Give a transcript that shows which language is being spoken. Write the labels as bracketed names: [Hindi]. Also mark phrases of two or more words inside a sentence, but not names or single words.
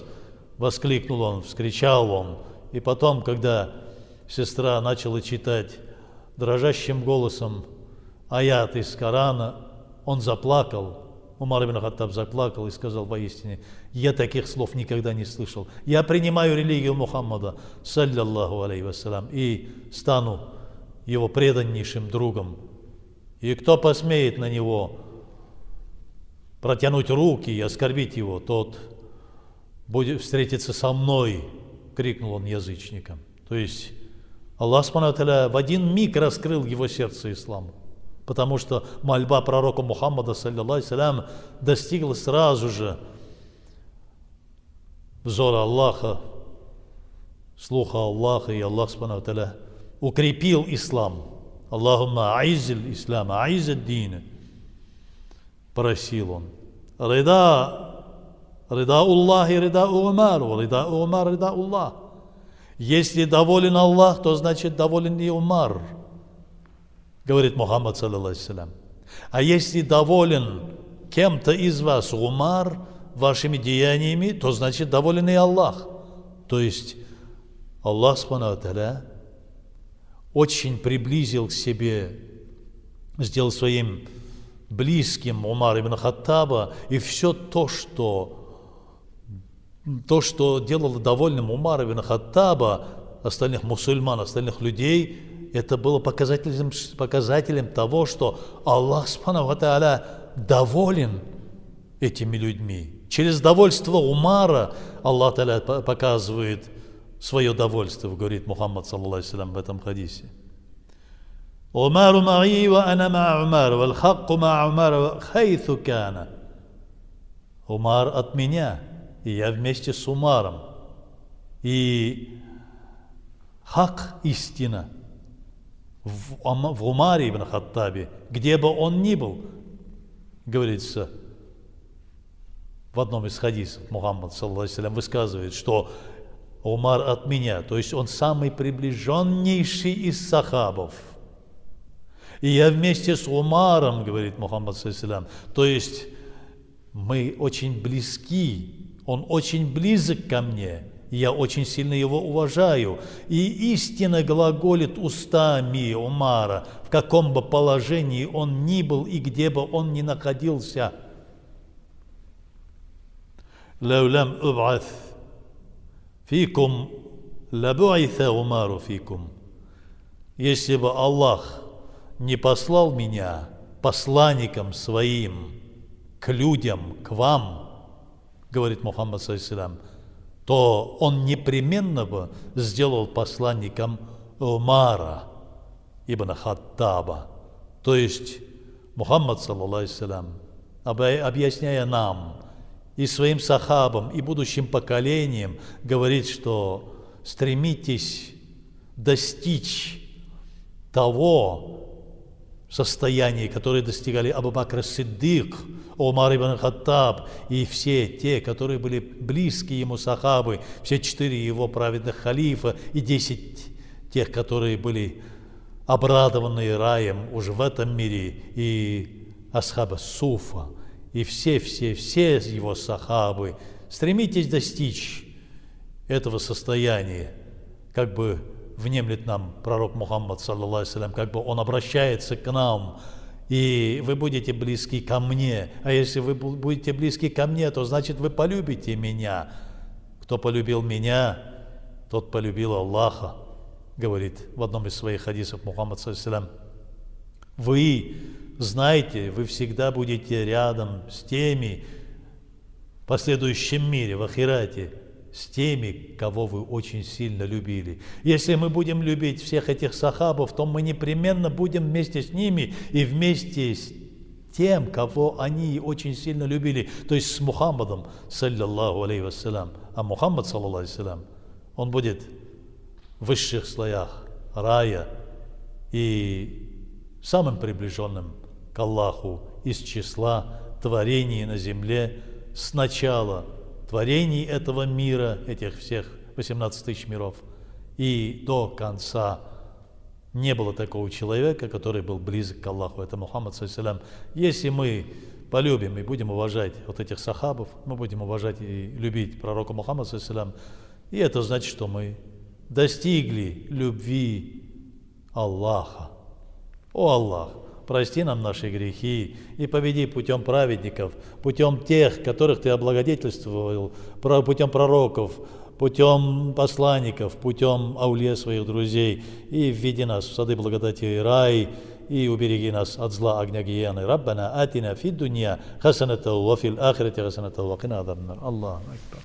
[Russian] Воскликнул он, вскричал он. И потом, когда сестра начала читать дрожащим голосом аят из Корана, он заплакал. Умар ибн Хаттаб заплакал и сказал: поистине, я таких слов никогда не слышал. Я принимаю религию Мухаммада, [Arabic] صلى الله عليه وسلم, [Russian] и стану его преданнейшим другом. И кто посмеет на него протянуть руки и оскорбить его, тот будет встретиться со мной, крикнул он язычникам. То есть [Arabic] الله سبحانه وتعالى [Russian] в один миг раскрыл его сердце исламу, потому что мольба пророка Мухаммада, [Arabic] صلى الله عليه وسلم, [Russian] достигла сразу же взора Аллаха, слуха Аллаха, и [Arabic] الله سبحانه وتعالى [Russian] укрепил ислам. [Arabic] اللهم أعز الإسلام، أعز الدين, [Russian] просил он. [Arabic] رضا الله، رضا عمر، رضا عمر، رضا الله. [Russian] Если доволен Аллах, то значит доволен и Умар, говорит Мухаммад, [Arabic] صلى الله عليه وسلم. [Russian] А если доволен кем-то из вас Умар вашими деяниями, то значит доволен и Аллах. То есть [Arabic] الله سبحانه وتعالى [Russian] очень приблизил к себе, сделал своим близким Умар ибн Хаттаба, и все то, что делало довольным Умар ибн Хаттаба, остальных мусульман, остальных людей, это было показателем того, что [Arabic] الله سبحانه وتعالى [Russian] доволен этими людьми. Через довольство Умара [Arabic] الله تعالى [Russian] показывает свое довольство, говорит Мухаммад, [Arabic] صلى الله عليه وسلم, [Russian] в этом хадисе. [Arabic] عمر معي وأنا مع عمر، والحق مع عمر حيث كان. [Russian] Умар от меня, и я вместе с Умаром. И хак, истина, в Умаре ибн Хаттабе, где бы он ни был, говорится в одном из хадисов, Мухаммад, [Arabic] صلى الله عليه وسلم, [Russian] высказывает, что Умар от меня, то есть он самый приближеннейший из сахабов. И я вместе с Умаром, говорит Мухаммад, [Arabic] صلى الله عليه وسلم, [Russian] то есть мы очень близки, он очень близок ко мне, и я очень сильно его уважаю. И истинно глаголит устами Умара, в каком бы положении он ни был и где бы он ни находился. [Arabic] «لو لم أبعث فيكم لبعث عمر فيكم». [Russian] Если бы Аллах не послал меня посланником своим к людям, к вам, говорит Мухаммад, [Arabic] صلى الله عليه وسلم, [Russian] то он непременно бы сделал посланником Умара ибн Хаттаба. То есть Мухаммад, [Arabic] صلى الله عليه وسلم, [Russian] объясняя нам и своим сахабам, и будущим поколениям, говорит, что стремитесь достичь того состояния, которое достигали Абу Бакр Сиддик, Умар ибн Хаттаб и все те, которые были близкие ему сахабы, все 4 его праведных халифа и 10 тех, которые были обрадованы раем уже в этом мире, и асхаба Суфа, и все его сахабы. Стремитесь достичь этого состояния, как бы внемлет нам пророк Мухаммад, [Arabic] صلى الله عليه وسلم, [Russian] как бы он обращается к нам, и вы будете близки ко мне. А если вы будете близки ко мне, то значит вы полюбите меня. Кто полюбил меня, тот полюбил Аллаха, говорит в одном из своих хадисов Мухаммад, [Arabic] صلى الله عليه وسلم. [Russian] Вы знаете, вы всегда будете рядом с теми в последующем мире, в ахирате, с теми, кого вы очень сильно любили. Если мы будем любить всех этих сахабов, то мы непременно будем вместе с ними и вместе с тем, кого они очень сильно любили, то есть с Мухаммадом, [Arabic] صلى الله عليه وسلم. [Russian] А Мухаммад, [Arabic] صلى الله عليه وسلم, [Russian] он будет в высших слоях рая и самым приближенным к Аллаху из числа творений на земле с начала творений этого мира, этих всех 18 тысяч миров, и до конца. Не было такого человека, который был близок к Аллаху. Это Мухаммад, [Arabic] صلى الله عليه وسلم. [Russian] Если мы полюбим и будем уважать вот этих сахабов, мы будем уважать и любить пророка Мухаммада, [Arabic] صلى الله عليه وسلم, [Russian] и это значит, что мы достигли любви Аллаха. О Аллах, прости нам наши грехи и поведи путем праведников, путем тех, которых Ты облагодетельствовал, путем пророков, путем посланников, путем аулия своих друзей, и введи нас в сады благодати и рай, и убереги нас от зла огня гиены. [Arabic] ربنا آتنا في الدنيا حسنة وفي الآخرة حسنة وقنا عذاب النار. الله أكبر.